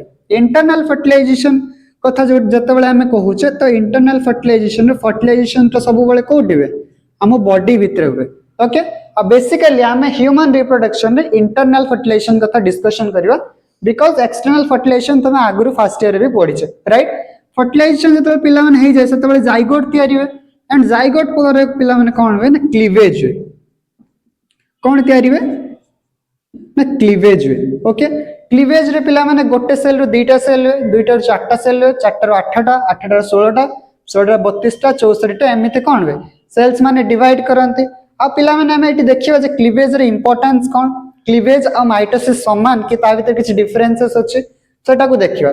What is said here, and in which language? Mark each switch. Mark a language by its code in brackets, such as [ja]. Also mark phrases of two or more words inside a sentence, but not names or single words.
[en] internal fertilization [or] କଥା ଯେ ଯେତେ ବେଳେ ଆମେ କହୁଛେ ତ [en] internal fertilization [or] ତ ସବୁ ବେଳେ କେଉଁଠି ହୁଏ ଆମ ବଡି ଭିତର ହୁଏ ଓକେ। ଅବ ବେସିକାଲି ଆମେ [en] human reproduction [or] ରେ [en] internal fertilization [or] କଥା ଡିସକସନ କରିବା [en] because external fertilization [or] ତମେ ଆଗରୁ [en] first year [or] ବି ପଢିଛ ରାଇଟ। ଫର୍ଟିଲାଇଜେସନ ଯେତେ ପିଲା ମାନେ ହେ ଯାଏ ସେତେ ବେଳେ ଜାଇଗୋଟ ତିଆରି ହୁଏ ଏଣ୍ଡ ଜାଇଗୋଟ ପର ପିଲା ମାନେ କଣ ହୁଏ ନା କ୍ଲିଭେଜ ହୁଏ କଣ ତିଆରି ହୁଏ ନା କ୍ଲିଭେଜ ହୁଏ ଓକେ। କ୍ଲିଭେଜ ରେ ପିଲା ମାନେ ଗୋଟେ ସେଲ ରୁ ଦୁଇଟା ସେଲ ହୁଏ ଦୁଇଟା ରୁ ଚାରିଟା ସେଲ ହୁଏ ଚାରିଟା ରୁ 8ଟା 8ଟା ରୁ 16ଟା 16ଟା ରୁ 32ଟା 64ଟା ଏମିତି କଣ ହୁଏ ସେଲସ ମାନେ ଡିଭାଇଡ କରନ୍ତି ଆ ପିଲା ମାନେ ଆମେ ଏଇଟି ଦେଖିବା ଯେ କ୍ଲିଭେଜ ରେ ଇମ୍ପୋର୍ଟାନ୍ସ କଣ କ୍ଲିଭେଜ ଆ ମାଇଟୋସିସ ସମାନ କି ତା ଭିତରେ କିଛି ଡିଫରେନ୍ସେସ ଅଛି ସେଇଟା କୁ ଦେଖିବା।